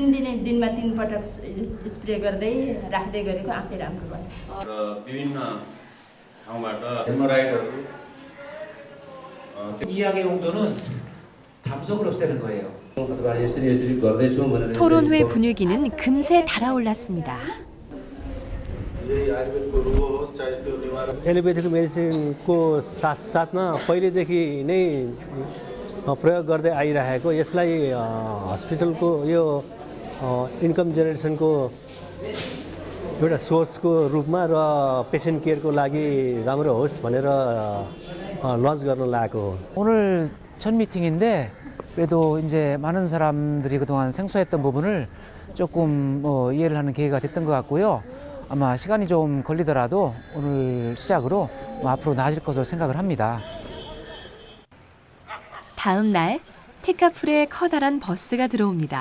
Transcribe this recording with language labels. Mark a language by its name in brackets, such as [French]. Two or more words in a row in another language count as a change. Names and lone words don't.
[Korean] 이 약의 용도는 담석을 없애는 거예요. 토론회 분위기는 금세 달아올랐습니다. [English] allopathic medicineको [Nepali] साथसाथमा पहिलेदेखि नै प्रयोग गर्दै आइरहेको यसलाई हस्पिटलको यो [English] income generationको [Nepali] एउटा सोर्सको रूपमा र [English] patient careको [Nepali] लागि राम्रो होस् भनेर 런치 गर्न लागेको. [Korean] 오늘 첫 미팅인데 그래도 이제 많은 사람들이 그동안 생소했던 부분을 조금 이해를 하는 계기가 됐던 것 같고요. 아마 시간이 좀 걸리더라도 오늘 시작으로 앞으로 나아질 것으로 생각을 합니다. 다음 날 테카풀에 커다란 버스가 들어옵니다.